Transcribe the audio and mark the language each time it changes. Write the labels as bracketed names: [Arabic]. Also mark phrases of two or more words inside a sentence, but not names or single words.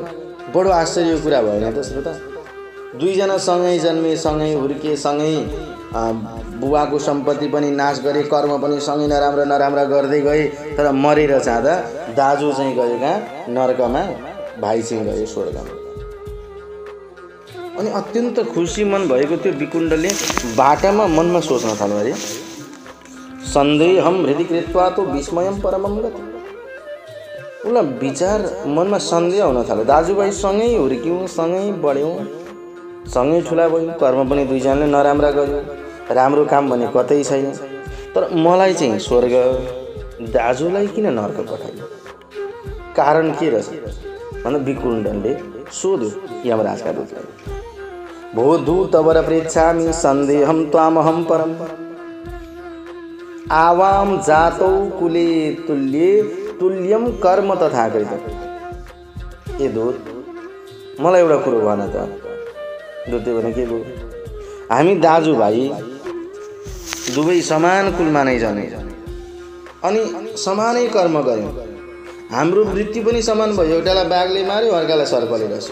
[Nepali] बडो आश्चर्यको कुरा भयो नि त श्रोता। दुईजना सँगै जन्मे, सँगै हुर्के, सँगै बुवाको सम्पत्ति पनि नाश गरे, कर्म पनि सँगै नराम्रा गर्दै गए। तर मरेर जाँदा दाजु चाहिँ गयो कहाँ? नरकमा, भाइ चाहिँ गयो स्वर्गमा। अनि अत्यन्त खुसी मन भएको त्यो विकुण्डले बाटामा मनमा सोच्न थाल्यो, अरे [Sanskrit] सन्देहम हृदि कृत्वा तो विस्मयम परमम गति। [Nepali] उसलाई विचार मनमा सन्देह हुन थाल्यो। दाजुभाइ सँगै हुर्क्यौँ, सँगै बढ्यौँ, सँगै ठुला भयौँ, कर्म पनि दुईजनाले नराम्रा गर्यो, राम्रो काम भने कतै छैन। तर मलाई चाहिँ स्वर्ग, दाजुलाई किन नर्क पठायो? कारण के रहेछ भन्दा विकुण्डले सोध्यो यमराजका दूतलाई। [Sanskrit] भो दूतवर पृच्छामि सन्देहम त्वामहम परम आवाम जातौ कुले तुल्यम कर्म तथा कृतम्। [Nepali] ए दूत, मलाई एउटा कुरो भन त। दूतले भने, के भयो? हामी दाजुभाइ दुवै समान कुलमा नै जन्मे अनि समानै कर्म गऱ्यौँ। हाम्रो मृत्यु पनि समान भयो। एउटालाई बाघले मार्यो, अर्कालाई सर्पले डस्यो।